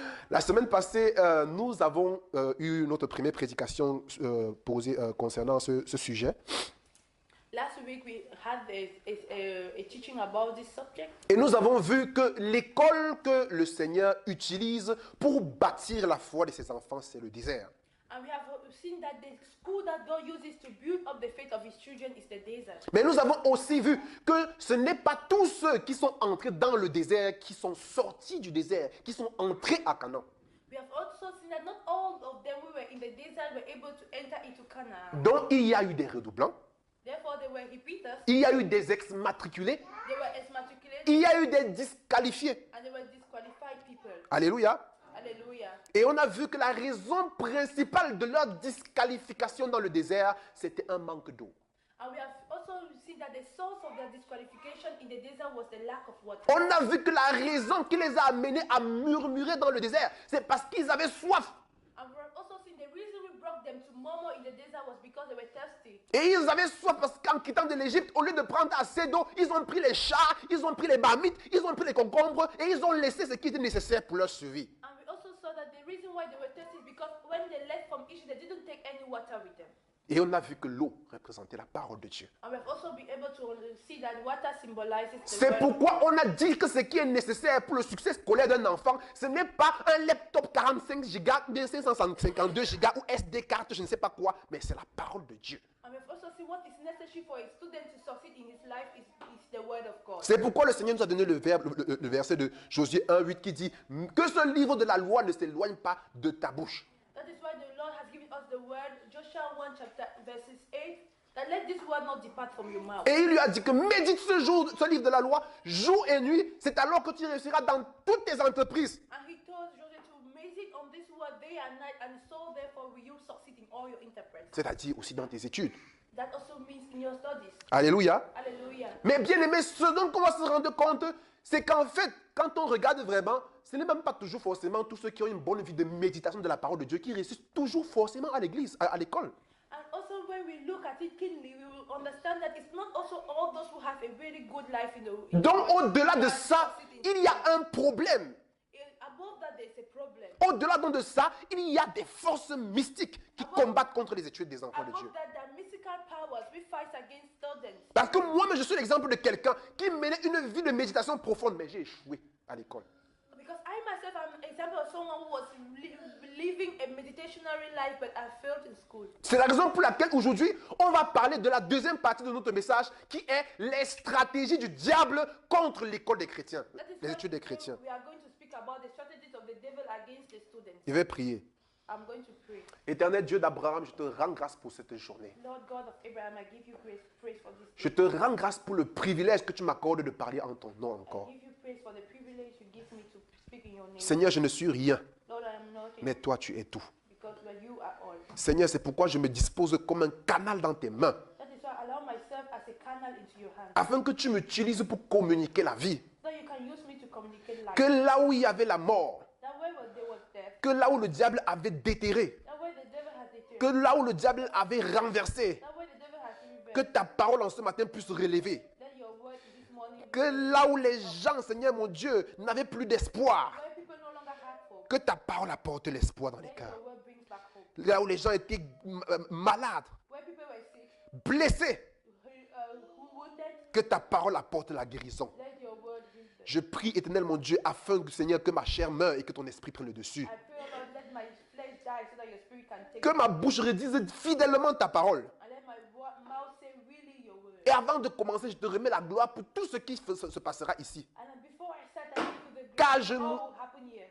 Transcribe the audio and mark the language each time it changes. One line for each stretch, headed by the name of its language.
French: La semaine passée, nous avons eu notre première prédication concernant ce sujet.
English: Last week we had a teaching about this subject.
French: Et nous avons vu que l'école que le Seigneur utilise pour bâtir la foi de ses enfants, c'est le désert.
English: And we have seen that the school that God uses to build up the faith of His children is the desert.
French: Mais nous avons aussi vu que ce n'est pas tous ceux qui sont entrés dans le désert qui sont sortis du désert, qui sont entrés à Canaan.
English: We have also seen that not all of them who were in the desert were able to enter into Canaan.
French: Donc il y a eu des redoublants,
English: Therefore, they were repeaters,
French: il y a eu des exmatriculés,
English: they were exmatriculated,
French: il y a eu des disqualifiés.
English: and they were disqualified people.
French: Alléluia.
English: Hallelujah.
French: Et on a vu que la raison principale de leur disqualification dans le désert, c'était un manque d'eau.
English: And we have also seen that the source of their disqualification in the desert was the lack of water.
French: On a vu que la raison qui les a amenés à murmurer dans le désert, c'est parce qu'ils avaient soif.
English: And we have also seen the reason we brought them to murmur in the desert was because they were thirsty.
French: Et ils avaient soif parce qu'en quittant de l'Égypte, au lieu de prendre assez d'eau, ils ont pris les chats, ils ont pris les marmites, ils ont pris les concombres et ils ont laissé ce qui était nécessaire pour leur survie.
English: And we also saw that the reason why they were thirsty is because when they left from Egypt, they didn't take any water with them.
French: Et on a vu que l'eau représentait la parole de Dieu.
English: And we've also been able to see that water symbolizes the
French: C'est
English: word.
French: pourquoi on a dit que ce qui est nécessaire pour le succès scolaire d'un enfant, ce n'est pas un laptop 45 Go, 552 Go ou SD carte, je ne sais pas quoi, mais c'est la parole de Dieu.
English: And we've also seen what is necessary for a student to succeed in his life is the word of God.
French: C'est pourquoi le Seigneur nous a donné le verset de Josué 1:8 qui dit que ce livre de la loi ne s'éloigne pas de ta bouche.
English: That is why the Lord has given us the word, Joshua 1 chapter verses 8, that let this word not depart from your mouth.
French: Et il lui a dit que médite ce livre de la loi jour et nuit, c'est alors que tu réussiras dans toutes tes entreprises.
English: And he told Joshua to meditate on this word day and night, and so therefore will you succeed in all your enterprises.
French: C'est-à-dire aussi dans tes études.
English: That also means in your studies.
French: Alléluia.
English: Hallelujah.
French: Mais bien aimé, ce dont on va se rendre compte, c'est qu'en fait, quand on regarde vraiment, ce n'est même pas toujours forcément tous ceux qui ont une bonne vie de méditation de la parole de Dieu qui réussissent toujours forcément à l'église, à l'école.
English: And also when we look at it keenly, we will understand that it's not also all those who have a really good life in the
French: Donc au-delà de ça, il y a un problème.
English: Above that, there's a problem.
French: Au-delà donc de ça, il y a des forces mystiques qui combattent contre les études des enfants de Dieu.
English: Above that, there are mystical powers we fight against students.
French: Parce que moi, je suis l'exemple de quelqu'un qui menait une vie de méditation profonde, mais j'ai échoué à l'école.
English: Because I myself am an example of someone who was living a meditationary life, but I failed in school.
French: C'est la raison pour laquelle aujourd'hui, on va parler de la deuxième partie de notre message, qui est les stratégies du diable contre l'école des chrétiens,
English: That is
French: les
English: why
French: études des chrétiens.
English: we are going to speak about the strategies of the devil against the students.
French: Je vais prier.
English: I'm going to pray.
French: Éternel Dieu d'Abraham, je te rends grâce pour cette journée.
English: Lord God of Abraham, I give you praise for this.
French: Je te rends grâce pour le privilège que tu m'accordes de parler en ton nom
English: I
French: encore.
English: give you praise for the privilege you give me to speak in your name.
French: Seigneur, je ne suis rien,
English: Lord, I am nothing
French: mais toi tu es tout.
English: because you are all.
French: Seigneur, c'est pourquoi je me dispose comme un canal dans tes mains,
English: That is why I allow myself as a canal into your hands.
French: afin que tu m'utilises pour communiquer la vie.
English: So you can use me to communicate life.
French: Que là où il y avait la mort,
English: That way where there was death,
French: que là où le diable avait déterré,
English: that way the devil has deterred,
French: que là où le diable avait renversé,
English: that way the devil has
French: Que ta parole en ce matin puisse relever.
English: Let your word this morning,
French: Que là où les gens, Seigneur mon Dieu, n'avaient plus d'espoir,
English: where people no longer have hope,
French: que ta parole apporte l'espoir dans les
English: let
French: cœurs.
English: your word brings back hope.
French: Là où les gens étaient malades,
English: Where people were sick,
French: blessés,
English: wounded,
French: que ta parole apporte la guérison.
English: let your word bring them.
French: Je prie, éternel mon Dieu, afin que, Seigneur, que ma chair meure et que ton esprit prenne le dessus.
English: I pray, oh Lord, let my flesh die so that your spirit can take
French: Que
English: it.
French: ma bouche redise fidèlement ta parole.
English: And let my mouth say really your word.
French: Et avant de commencer, je te remets la gloire pour tout ce qui se passera ici.
English: And then before I start, I give you the
French: Car
English: grace of all will happen here.